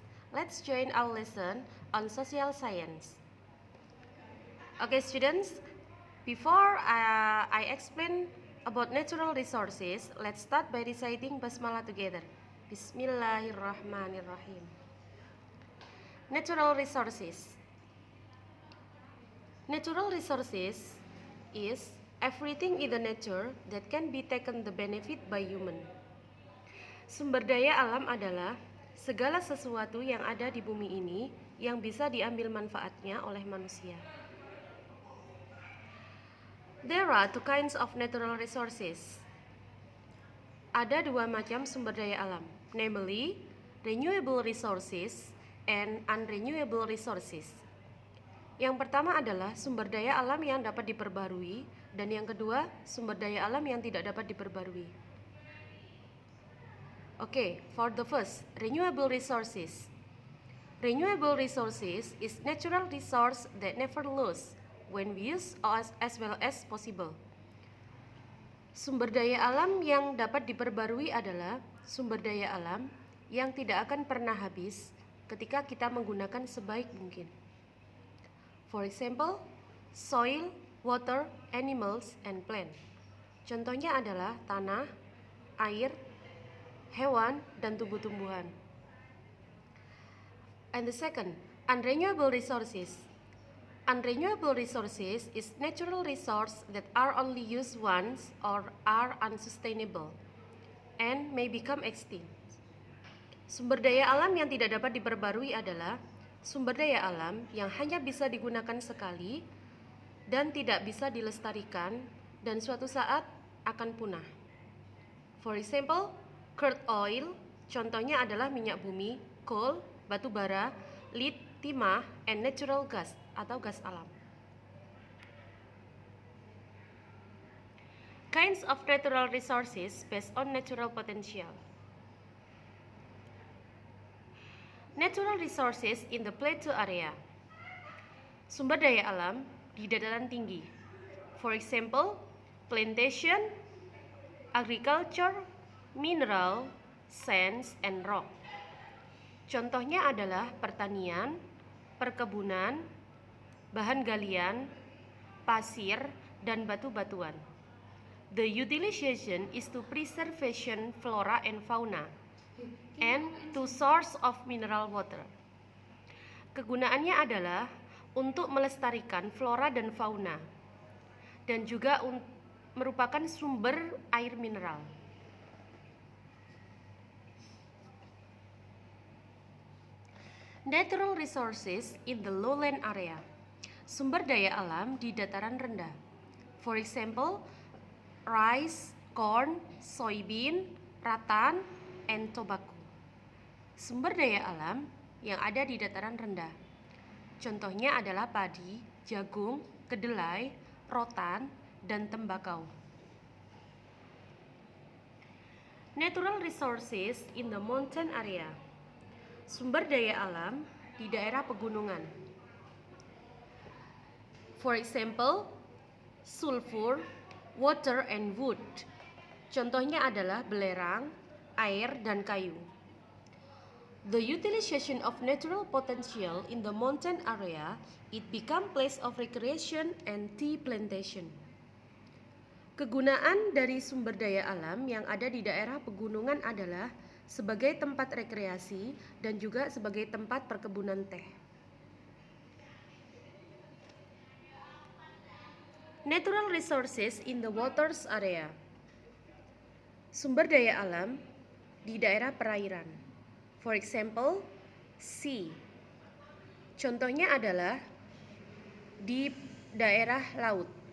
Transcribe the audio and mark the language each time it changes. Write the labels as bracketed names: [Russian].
[English] Let's join our lesson on social science. Okay students, before I explain about natural resources, let's start by reciting Basmalah together. [Arabic] Bismillahirrahmanirrahim. [English] Natural resources. Natural resources is everything in the nature that can be taken the benefit by human. [Indonesian] Sumber daya alam adalah segala sesuatu yang ada di bumi ini yang bisa diambil manfaatnya oleh manusia. [English] There are two kinds of natural resources. [Indonesian] Ada dua macam sumber daya alam, [English] namely renewable resources and unrenewable resources. [Indonesian] Yang pertama adalah sumber daya alam yang dapat diperbarui, dan yang kedua sumber daya alam yang tidak dapat diperbarui. [English] Okay, for the first, renewable resources. Renewable resources is natural resource that never lose when we use as well as possible. [Indonesian] Sumber daya alam yang dapat diperbarui adalah sumber daya alam yang tidak akan pernah habis ketika kita menggunakan sebaik mungkin. [English] For example, soil, water, animals, and plant. [Indonesian] Contohnya adalah tanah, air, hewan, dan tumbuh-tumbuhan. [English] And the second, unrenewable resources. Unrenewable resources is natural resource that are only used once or are unsustainable and may become extinct. [Indonesian] Sumber daya alam yang tidak dapat diperbarui adalah sumber daya alam yang hanya bisa digunakan sekali dan tidak bisa dilestarikan dan suatu saat akan punah. [English] For example, crude oil, [Indonesian] contohnya adalah minyak bumi, [English] coal, [Indonesian] batu bara, [English] lead, [Indonesian] timah, [English] and natural gas [Indonesian] atau gas alam. [English] Kinds of natural resources based on natural potential. Natural resources in the plateau area. [Indonesian] Sumber daya alam di dataran tinggi. [English] For example, plantation, agriculture, mineral, sands, and rock. [Indonesian] Contohnya adalah pertanian, perkebunan, bahan galian, pasir, dan batu-batuan. [English] The utilization is to preservation flora and fauna and to source of mineral water. [Indonesian] Kegunaannya adalah untuk melestarikan flora dan fauna dan juga merupakan sumber air mineral. [English] Natural resources in the lowland area. [Indonesian] Sumber daya alam di dataran rendah. [English] For example, rice, corn, soybean, rattan, and tobacco. [Indonesian] Sumber daya alam yang ada di dataran rendah. Contohnya adalah padi, jagung, kedelai, rotan, dan tembakau. [English] Natural resources in the mountain area. [Indonesian] Sumber daya alam di daerah pegunungan. [English] For example, sulfur, water, and wood. [Indonesian] Contohnya adalah belerang, air, dan kayu. [English] The utilization of natural potential in the mountain area, it become place of recreation and tea plantation. [Indonesian] Kegunaan dari sumber daya alam yang ada di daerah pegunungan adalah sebagai tempat rekreasi dan juga sebagai tempat perkebunan teh. [English] Natural resources in the waters area. [Indonesian] Sumber daya alam di daerah perairan. For example, sea. Contohnya adalah di daerah laut.